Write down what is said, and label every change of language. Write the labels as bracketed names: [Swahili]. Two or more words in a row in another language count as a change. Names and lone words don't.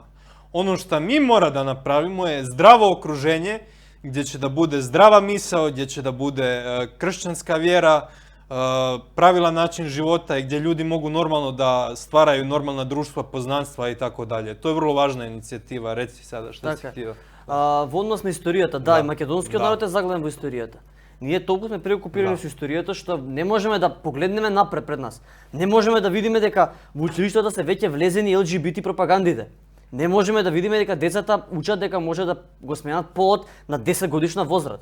[Croatian] Ono što mi mora da napravimo je zdravo okruženje, gdje će da bude zdrava misao, gdje će da bude kršćanska vjera, pravilan način života i gdje ljudi mogu normalno da stvaraju normalna društva, poznanstva i tako dalje. To je vrlo važna inicijativa. Reci sada šta si htio. [Macedonian] Во однос на историјата, да, и македонскиот народ е заглавен во историјата. Ние толку сме преокупирани со историјата што не можеме да погледнеме напред пред нас. Не можеме да видиме дека во училиштата се веќе влезени ЛГБТ пропагандите. Не можеме да видиме дека децата учат дека може да го сменат полот на 10 годишна возраст.